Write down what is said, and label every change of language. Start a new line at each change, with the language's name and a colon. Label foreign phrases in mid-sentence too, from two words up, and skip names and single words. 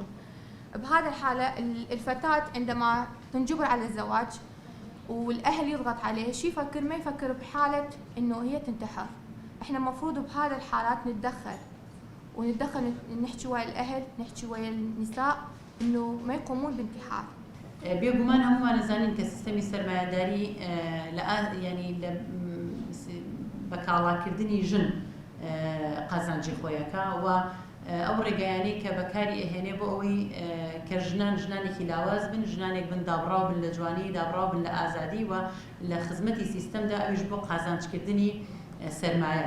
Arabic: بهذا الحالة الفتاة عندما تنجبر على الزواج والأهل يضغط عليه شو يفكر؟ ما يفكر بحالة إنه هي تنتحر. إحنا المفروض بهذا الحالات نتدخل نحكي ويا الأهل نحكي ويا النساء إنه ما يقومون بانتحار.
Central Kurdish: بێگومان هەمومان نەزانین کە سیستەمی سەرمایەداری ینی بەکاڵاکردنی ژن قازانجی خۆیەکە و ئەو ڕێگەیانەی کە بەکاری ئەهێنێ بۆ ئەوەی کە ژنانێکی لاواز بن ژنانێک بن دابڕاو بن لە جوانی دابڕاو بن لە ئازادی و لە خزمەتی سیستەمدا ئەویش بۆ قازانجکردنی سەرمایە.